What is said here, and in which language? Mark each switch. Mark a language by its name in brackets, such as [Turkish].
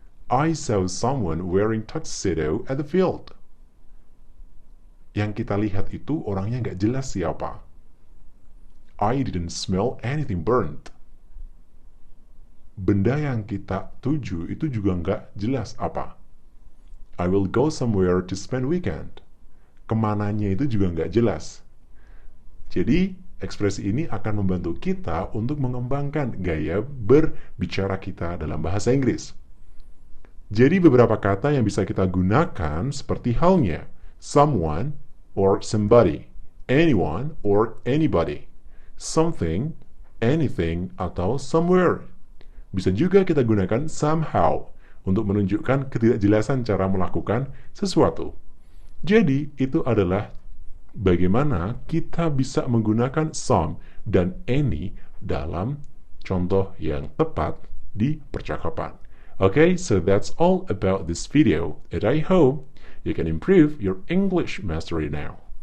[English] I saw someone wearing tuxedo at the field. [Indonesian] Yang kita lihat itu orangnya nggak jelas siapa. [English] I didn't smell anything burnt. [Indonesian] Benda yang kita tuju itu juga nggak jelas apa. [English] I will go somewhere to spend weekend. [Indonesian] Kemananya itu juga nggak jelas. Jadi, ekspresi ini akan membantu kita untuk mengembangkan gaya berbicara kita dalam bahasa Inggris. Jadi, beberapa kata yang bisa kita gunakan seperti halnya [English] someone or somebody, anyone or anybody, [Indonesian] something, anything, atau somewhere. Bisa juga kita gunakan somehow untuk menunjukkan ketidakjelasan cara melakukan sesuatu. Jadi, itu adalah bagaimana kita bisa menggunakan some dan any dalam contoh yang tepat di percakapan. [English] Okay, so that's all about this video, and I hope you can improve your English mastery now.